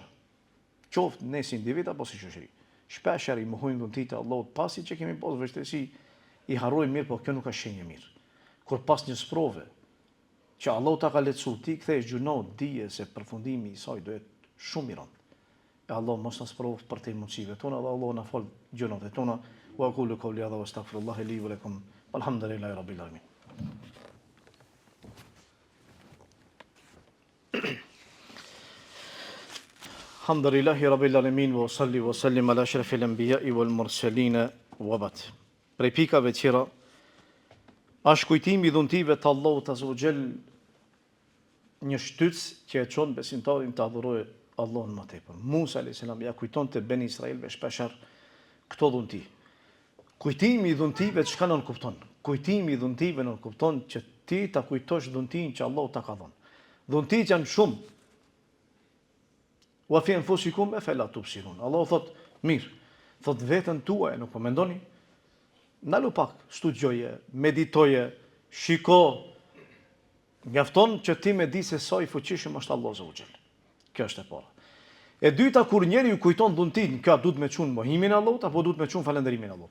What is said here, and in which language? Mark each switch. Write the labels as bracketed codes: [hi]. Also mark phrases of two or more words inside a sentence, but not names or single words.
[sq] Qoftë ne si individ apo si shoqëri. Shpesher i mohojmë dhuntit e Allahut pasi që kemi pas vështirësi, i harrojmë mirë, po kjo nuk është shenjë mirë. Kur pas një sprove, që Allahu ta ka lehtësu, ti kthesh gjunot, dije se përfundimi i saj do jetë shumë i rëndë. E Allah mos na sprovë për të mundësive tona, dhe Allah na fal gjunat tona. [ar] وأقول قولي هذا وأستغفر الله لي ولكم. الحمد لله رب العالمين. الحمد لله رب العالمين وصل وسلم على أشرف الأنبياء والمرسلين وبعد. [sq] Prej pikave tjera është kujtimi i dhuntive të Allahut [ar] عز وجل, [sq] një shtytës që e çon besimtarin të adhurojë Allahun më tepër. Musa [ar] عليه السلام [sq] ja kujtonte ben Israilve shpeshherë këto dhunti. Kujtimi i dhuntive çka nën kupton? Kujtimi i dhuntive nën kupton që ti ta kujtosh dhuntin që Allahu ta ka dhënë. Dhuntit janë shumë. [ar] وفي أنفسكم أفلا تبصرون. [sq] Allahu thot, mirë, thot veten tuaj, nuk po mendoni? Ndalu pak, studioje, meditoje, shiko. Mjafton që ti me di se sa i fuqishëm është Allahu [ar] عز وجل. [sq] Kjo është e para. E dyta, kur njeri ju kujton dhuntin, ka duhet me çun mohimin Allahut apo duhet me çun falënderimin Allahut?